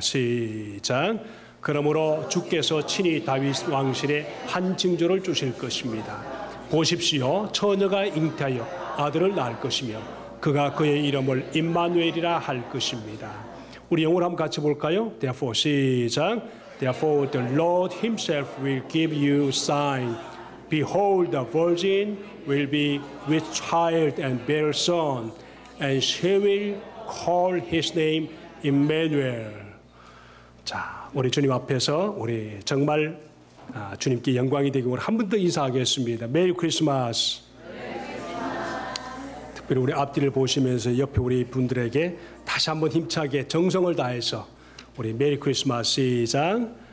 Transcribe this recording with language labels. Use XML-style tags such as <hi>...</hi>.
<ko>시작. 그러므로 주께서 친히 다윗 왕실에 한 징조를 주실 것입니다. 보십시오. 처녀가 잉태하여 아들을 낳을 것이며 그가 그의 이름을 임마누엘이라 할 것입니다. 우리 영어로 한번 같이 볼까요? Therefore 시작.</ko> <en>Therefore the Lord himself will give you sign. Behold, the virgin will be with child and bear a son, and she will call his name Emmanuel.</en> <ko>자, 우리 주님 앞에서 우리 정말 주님께 영광이 되기를 한 번 더 인사하겠습니다.</ko> <en>메리 크리스마스.</en> <ko>특별히 우리 앞뒤를 보시면서 옆에 우리 분들에게 다시 한번 힘차게 정성을 다해서 우리</ko> <en>메리 크리스마스</en> <ko>시작.</ko>